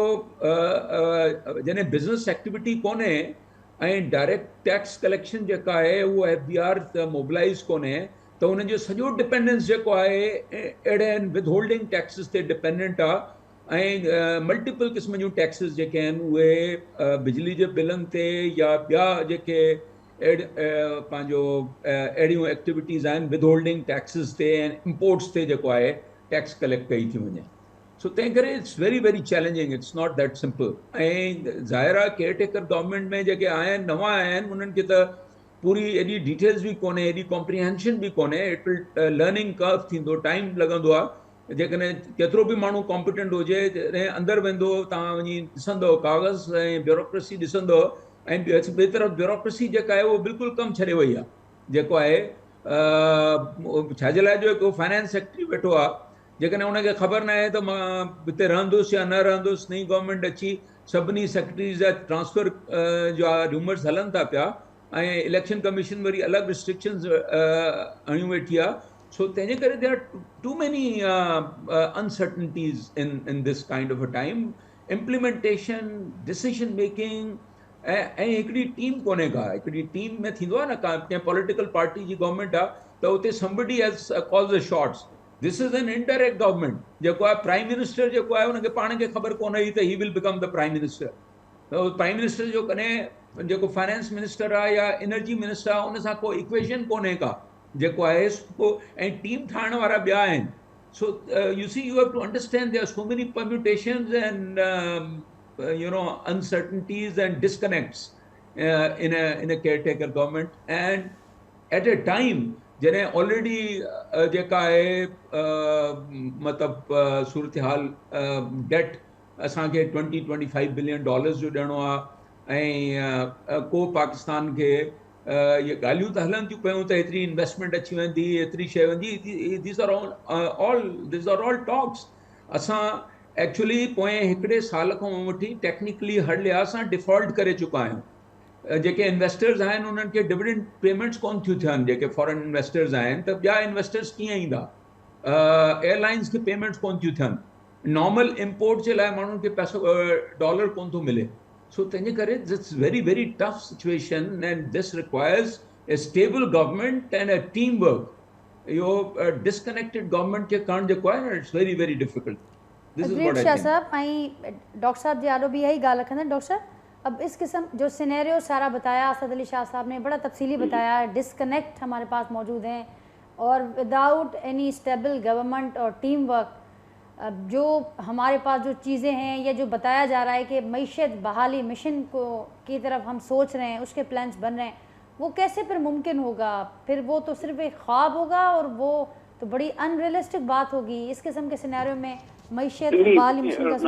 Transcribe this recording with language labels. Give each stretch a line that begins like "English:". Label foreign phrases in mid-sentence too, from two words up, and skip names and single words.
Sindhi: जॾहिं
English: business activity
Sindhi: कोन्हे ऐं
English: direct tax collection
Sindhi: जेका आहे उहा FBR मोबिलाइज़ कोन्हे त उनजो सॼो डिपेंडेंस जेको आहे अहिड़े आहिनि
English: with holding taxes
Sindhi: ते डिपेंडेंट आहे ऐं मल्टीपल क़िस्म जूं टैक्सिस जेके आहिनि उहे बिजली जे बिलनि ते या ॿिया जेके पंहिंजो अहिड़ियूं एक्टिविटीज़ आहिनि
English: with holding taxes
Sindhi: ते ऐं इम्पोर्ट्स ते जेको आहे टैक्स कलेक्ट कई थी वञे सो तंहिं करे इट्स
English: very very challenging it's not that simple
Sindhi: ऐं ज़ाहिर आहे
English: caretaker government
Sindhi: में जेके आया आहिनि नवां आया आहिनि उन्हनि खे त पूरी एॾी डिटेल्स बि कोन्हे एॾी कॉम्प्रिहेंशन बि कोन्हे
English: it will learning curve
Sindhi: थींदो टाइम लॻंदो आहे जेकॾहिं केतिरो बि माण्हू कॉम्पिटेंट हुजे जॾहिं अंदरि वेंदो तव्हां वञी ॾिसंदव कागज़ ऐं ब्यूरोक्रेसी ॾिसंदव ऐं ॿिए तरफ़ ब्यूरोक्रेसी जेका आहे उहो बिल्कुलु कमु छॾे वई आहे जेको आहे छाजे लाइ जो हिकु
English: finance secretary
Sindhi: वेठो आहे जेकॾहिं उनखे ख़बर न आहे त मां हिते रहंदुसि या न रहंदुसि नई गवर्नमेंट अची सभिनी सेक्रेटरीज़ जा ट्रांसफर जा रूमर्स हलनि था पिया ऐं
English: election commission
Sindhi: वरी अलॻि रिस्ट्रिक्शन्स आणियूं वेठी आहे सो तंहिंजे करे
English: there are too many uncertainties in this kind of a time implementation decision making
Sindhi: ऐं हिकिड़ी टीम कोन्हे का हिकिड़ी टीम में थींदो आहे न का कंहिं
English: political party
Sindhi: जी गवर्नमेंट आहे त उते
English: somebody has called the shots this is an indirect government
Sindhi: जेको आहे
English: prime minister
Sindhi: जेको आहे उनखे पाण खे ख़बर कोन हुई त
English: he will become the prime minister
Sindhi: त
English: prime minister
Sindhi: जो कॾहिं जेको
English: finance minister
Sindhi: आहे या
English: energy minister
Sindhi: आहे उन सां को इक्वेशन कोन्हे का जेको आहे ऐं टीम ठाहिण वारा ॿिया आहिनि
English: so you see you have to understand there are so many permutations and uncertainties and disconnects in a caretaker government and at a time
Sindhi: जॾहिं ऑलरेडी जेका आहे मतिलबु सूरत हाल डेट असांखे $20-25 बिलियन जो ॾियणो आहे ऐं को पाकिस्तान खे ये ॻाल्हियूं त हलनि थियूं पियूं त हेतिरी इन्वेस्टमेंट अची वेंदी एतिरी शइ वेंदी दिस
English: are all talks
Sindhi: असां एक्चुअली पोएं हिकिड़े साल खां वठी टेक्निकली हर लिहाज़ सां डिफॉल्ट करे चुका आहियूं जेके इन्वेस्टर्स आहिनि उन्हनि खे
English: dividend payments
Sindhi: कोन थियूं थियनि जेके
English: foreign investors
Sindhi: आहिनि त ॿिया इन्वेस्टर्स कीअं ईंदा एयरलाइंस खे पेमेंट्स कोन थियूं थियनि
English: normal import
Sindhi: जे लाइ माण्हुनि खे पैसो डॉलर कोन थो मिले सो तंहिंजे करे
English: this very very tough situation and this requires a stable government and a team work
Sindhi: इहो
English: disconnected government
Sindhi: खे करणु जेको आहे न
English: it's very very difficult
Sindhi: शाह साहब ऐं डॉक्टर साहब जी आॾो बि इहा ई ॻाल्हि रखंदा डॉक्टर साहब
Urdu: اب اس قسم جو سینیریو سارا بتایا
Sindhi: असद अली शाह
Urdu: صاحب نے بڑا تفصیلی بتایا ڈسکنیکٹ ہمارے پاس موجود ہیں اور
English: without any stable government
Urdu: اور
English: team work
Urdu: جو ہمارے پاس جو چیزیں ہیں یا جو بتایا جا رہا ہے کہ معیشت بحالی مشن کو کی طرف ہم سوچ رہے ہیں اس کے پلانز بن رہے ہیں وہ کیسے پھر ممکن ہوگا پھر وہ تو صرف ایک خواب ہوگا اور وہ تو بڑی ان ریئلسٹک بات ہوگی اس قسم کے سینیریو میں معیشت بحالی مشن کا